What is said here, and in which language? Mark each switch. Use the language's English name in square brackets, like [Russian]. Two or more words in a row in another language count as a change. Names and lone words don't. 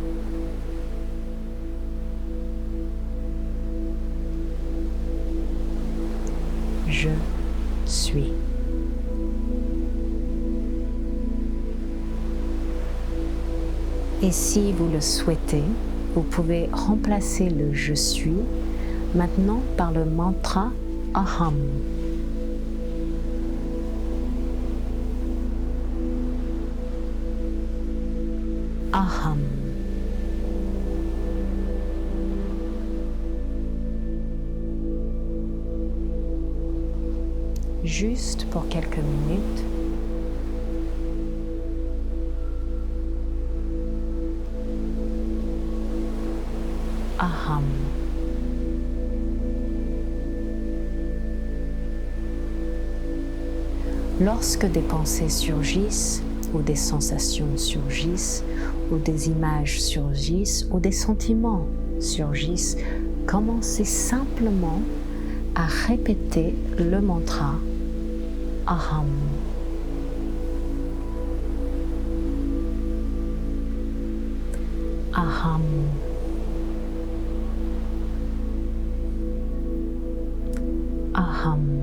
[French] Je suis. Et si vous le souhaitez, vous pouvez remplacer le « je suis » maintenant par le mantra « Aham ». Aham. Juste pour quelques minutes. Aham. Lorsque des pensées surgissent, ou des sensations surgissent, ou des images surgissent, ou des sentiments surgissent, commencez simplement à répéter le mantra Aham. Aham. Aham.